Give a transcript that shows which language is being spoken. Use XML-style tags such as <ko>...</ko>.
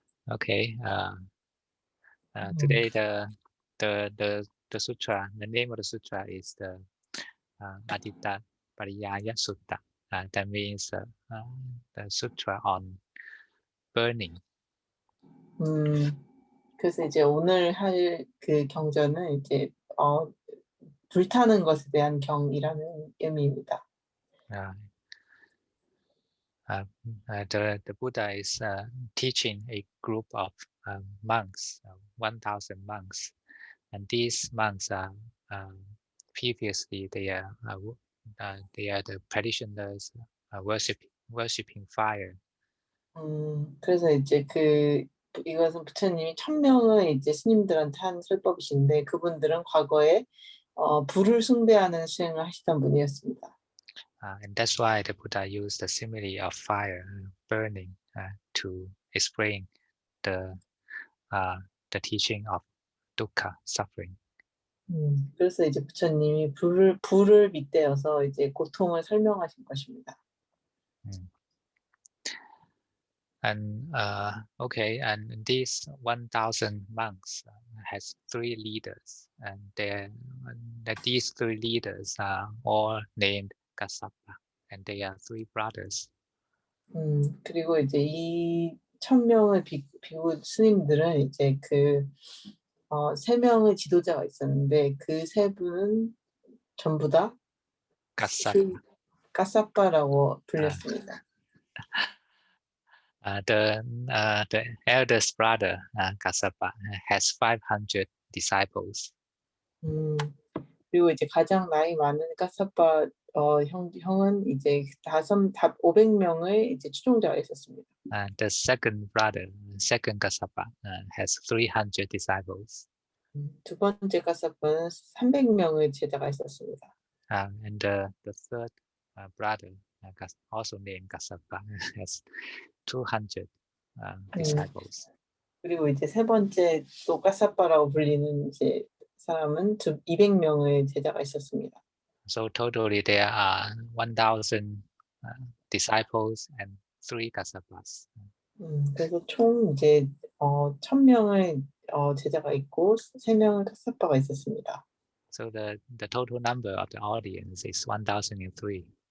<en>Okay. Today the sutra, the name of the sutra is the Aditta Pariyaya Sutta. That means the sutra on burning.</en> <ko>그래서 이제 오늘 할 그 경전은 이제 불타는 것에 대한 경이라는 의미입니다.</ko> <en>Uh, the Buddha is teaching a group of monks, 1,000 monks, and these monks are previously they are the practitioners worshiping fire.</en> <ko>그래서 이제 이것은 부처님이 1000명의 이제 스님들한테 한 설법이신데 그분들은 과거에 불을 숭배하는 수행을 하시던 분이었습니다.</ko> <en>And that's why the Buddha used the simile of fire burning to explain the teaching of dukkha, suffering.</en> <ko>그래서 이제 부처님이 불을 빗대어서 이제 고통을 설명하신 것입니다.</ko> <en>And okay, and these 1,000 monks has 3 leaders, and these 3 leaders are all named Kassapa, and they are 3 brothers.</en> <ko>그리고 이제 이 1000명의 비구 스님들은 이제 3명의 지도자가 있었는데 그 3분은 전부 다</ko> <en>Kassapa.</en> <ko>까사빠라고 불렸습니다.</ko> <en>The eldest brother Kassapa has 500 disciples.</en> <ko>그리고 이제 가장 나이 많은 까사빠 형은 이제 500명의 이제 추종자가 있었습니다.</ko> <en>The second brother, second Kassapa, has 300 disciples.</en> <ko>두 번째 까사빠는 300명의 제자가 있었습니다.</ko> <en>And the third brother, also named Kassapa, has 200 disciples.</en> <ko>그리고 이제 세 번째 또 까사빠라고 불리는 이제 사람은 200명의 제자가 있었습니다.</ko> <en>So totally there are 1,000 disciples and 3 Kassapas.</en> <ko>그래서 총 이제 1000명의 제자가 있고 3명의 까사빠가 있었습니다.</ko> <en>So the total number of the audience is 1,003.</en>